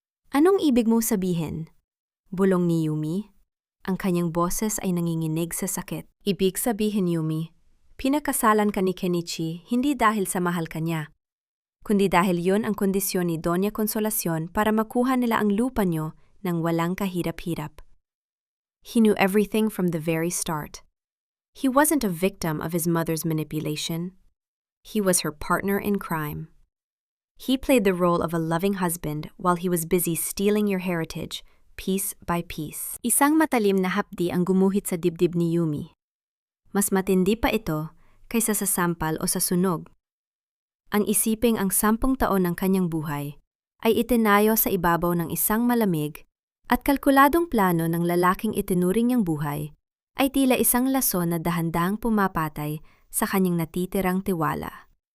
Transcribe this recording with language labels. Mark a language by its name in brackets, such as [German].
[Filipino] Anong ibig mong sabihin? Bulong ni Yumi. Ang kanyang boses ay nanginginig sa sakit. Ibig sabihin, Yumi, pinakasalan ka ni Kenichi hindi dahil sa mahal ka niya, kundi dahil yon ang kondisyon ni Doña Consolacion para makuha nila ang lupa nyo ng walang kahirap-hirap. [English] He knew everything from the very start. He wasn't a victim of his mother's manipulation. He was her partner in crime. He played the role of a loving husband while he was busy stealing your heritage, piece by piece. [Filipino] Isang matalim na hapdi ang gumuhit sa dibdib ni Yumi. Mas matindi pa ito kaysa sa sampal o sa sunog. Ang isiping ang 10 taon ng kanyang buhay ay itinayo sa ibabaw ng isang malamig at kalkuladong plano ng lalaking itinuring niyang buhay ay tila isang lason na dahan-dahang pumapatay sa kanyang natitirang tiwala.